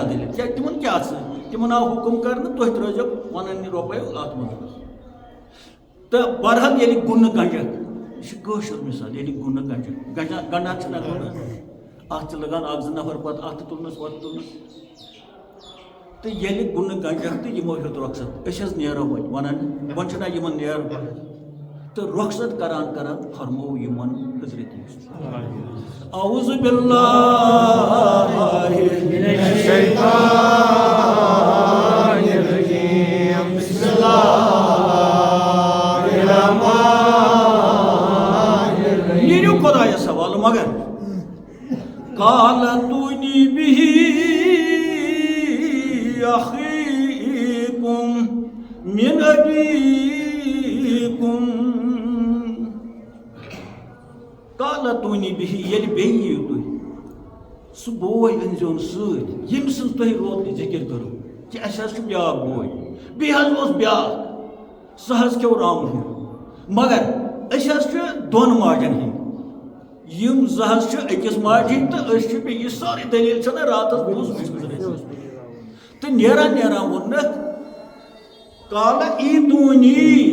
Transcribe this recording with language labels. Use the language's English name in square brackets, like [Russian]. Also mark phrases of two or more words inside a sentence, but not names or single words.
[Kashmiri] دٔلیٖل کیٛازِ تِمن کیٛاہ سۭتۍ تِمن آو حُکُم کرنہٕ تُہۍ ترٲیزیو پنٕنۍ رۄپے اتھ منٛز تہٕ بہرحال ییٚلہِ گُنہٕ گنجکھ یہِ چھِ کٲشُر مثال ییٚلہِ گُنہٕ گنجکھ گنڈان چھِنہ گُنہٕ اتھ چھِ لگان اکھ زٕ نفر پتہٕ اتھٕ تُلنس وتھٕ تُلنس تہٕ ییٚلہِ گُنہٕ گنجکھ تہٕ یِمو ہیوٚت رۄخصت أسۍ حظ نیرو وۄنۍ ونان وۄنۍ چھُنہ یِمن نیرُن تہٕ رۄخصت کران کران فرموو یِمن حضرت یوسف [Arabic] اعوذ باللہ من الشیطان الرجیم بسم اللہ الرحمن الرحیم [Kashmiri] نیرو خدایس سوال مگر [Arabic] قال اتونی بہ اخیکم من ابیکم قال اتونی بہ [Kashmiri] ییٚلہِ بیٚیہِ یِیِو تُہۍ سُہ بوے أنزون سۭتۍ ییٚمہِ سٕنٛز تۄہہِ روتلہِ ذِکِر کٔرٕو کہ اَسہِ حظ چھُ بیٛاکھ بوے بیٚیہِ حظ اوس بیٛاکھ سُہ حظ کھیوٚو رامہٕ مگر أسۍ حظ چھِ دۄن ماجن ہٕنٛدۍ یِم زٕ حظ چھِ أکِس ماجہِ ہٕنٛدۍ تہٕ أسۍ چھِ بیٚیہِ یہِ سٲرٕے دٔلیٖل چھَنہ راتَس بوٗزمٕژ تہٕ نیران نیران ووٚننَکھ [Arabic] قالَ ایٖتوٗنی